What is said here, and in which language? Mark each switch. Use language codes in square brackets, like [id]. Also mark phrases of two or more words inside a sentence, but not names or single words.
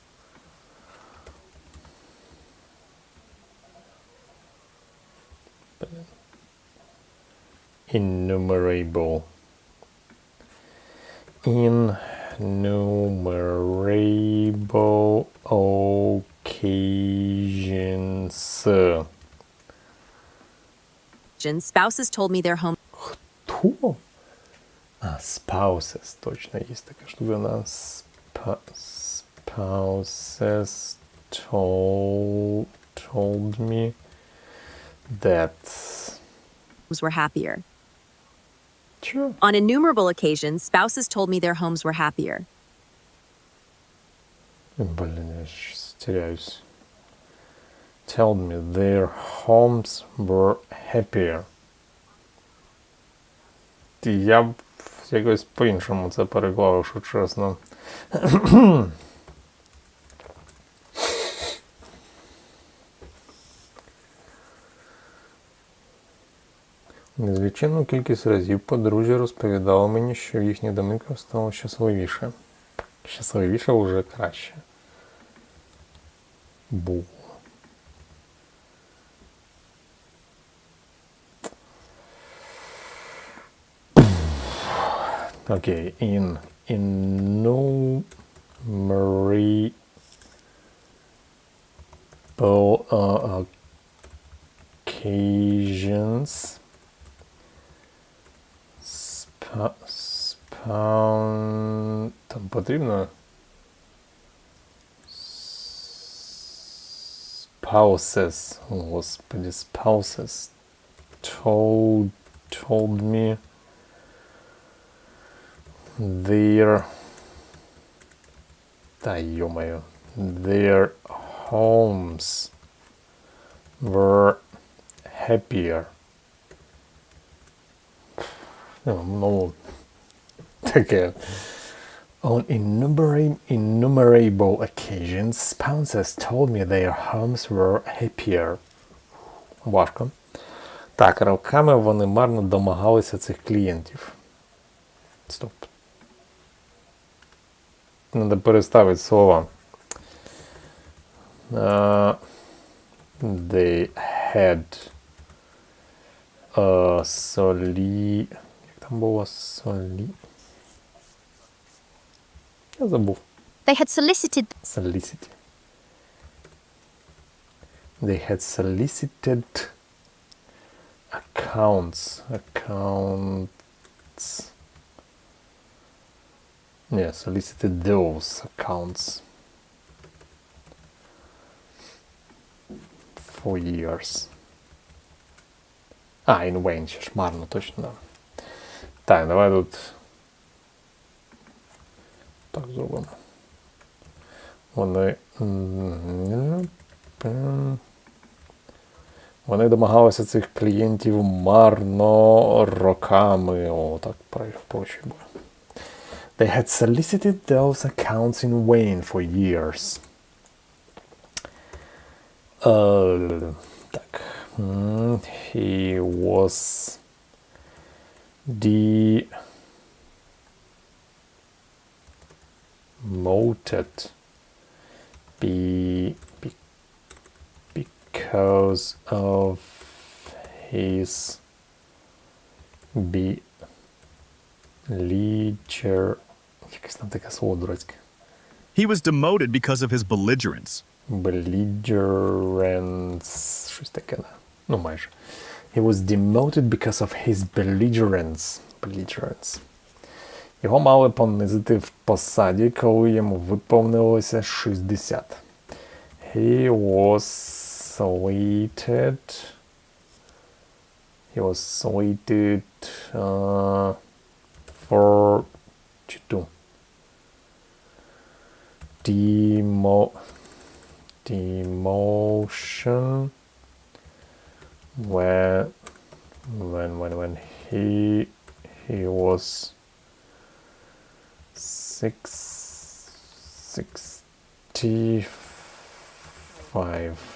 [en] Innumerable occasions. Spouses told me their home. [uk] Хто? А, spouses, точно, є така штука. [en] Spouses told me that were happier. Sure. On innumerable occasions, spouses told me their homes were happier. [ru] Блин, я сейчас теряюсь. [en] Told me their homes were happier. [uk] Я б якось по-іншому це переклав, якщо чесно. Незвичайну кількість разів подружжя розповідало мені, що в їхніх домівках стало щасливіше. Щасливіше вже краще. Було. [en] Okay, in innumerable occasions, [uk] там потрібно [en] spouses, господи, spouses told me their their homes were happier. [uk] Ну, таке. On innumerable occasions, spouses told me their homes were happier. Важко. Так, роками вони марно домагалися цих клієнтів. Стоп. Надо переставити слова. [en] They had [uk] як там було? Я забув. [en] They had solicited They had solicited accounts. Yeah, solicited those accounts for years. In vain, [uk] ще ж марно, точно. Так, давай тут так зробимо. Вони домагалися цих клієнтів марно роками. О, так проще буде. [en] They had solicited those accounts in vain for years. [uk] Так. [en] He was demoted because of his [uk] якесь там таке слово дурацьке. [en] He was demoted because of his belligerence. Belligerence. [uk] Щось таке, да. Ну, майже. [en] He was demoted because of his belligerence. [uk] Його мали понизити в посаді, коли йому виповнилося 60. [en] He was slated for demotion when he was 65.